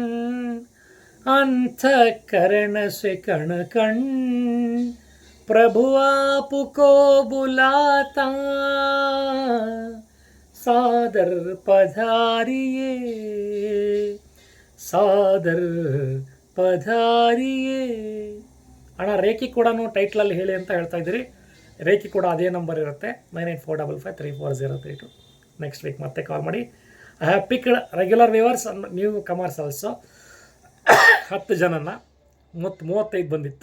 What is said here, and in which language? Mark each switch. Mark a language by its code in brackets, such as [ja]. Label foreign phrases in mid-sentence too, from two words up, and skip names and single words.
[hi] अंतःकरण से कण कण प्रभु आपको बुलाता सादर पधारिए सादर पधारिए. [kn] ಅಣ್ಣ, ರೇಖಿ ಕೂಡ ಟೈಟ್ಲಲ್ಲಿ ಹೇಳಿ ಅಂತ ಹೇಳ್ತಾ ಇದ್ದೀರಿ. ರೇಖಿ ಕೂಡ ಅದೇ ನಂಬರ್ ಇರುತ್ತೆ, 9845534032. [en] next week [kn] ಮತ್ತೆ ಕಾಲ್ ಮಾಡಿ. [en] I have picked regular viewers and new comers also. [kn] 10 ಜನನ ಮತ್ತು 35 ಬಂದಿತ್ತು.